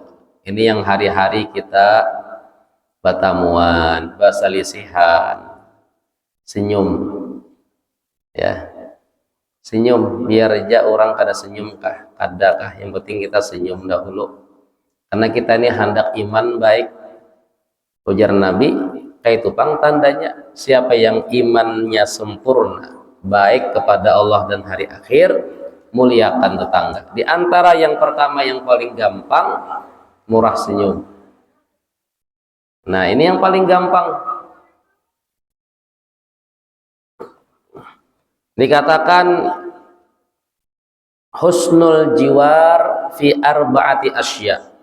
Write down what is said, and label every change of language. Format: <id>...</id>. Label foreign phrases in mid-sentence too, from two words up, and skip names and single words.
<bjn>Ini yang hari-hari kita batamuan, basalisihan, senyum, ya. Senyum, biar aja orang kada senyum kah, kada kah, yang penting kita senyum dahulu.</bjn> <id>Karena kita ini hendak iman baik. Ujar Nabi, kayak itu pang tandanya siapa yang imannya sempurna, baik kepada Allah dan hari akhir, muliakan tetangga. Di antara yang pertama yang paling gampang, murah senyum. Nah, ini yang paling gampang. Dikatakan</id> <ar>حسن الجوار في أربعة أشياء.</ar>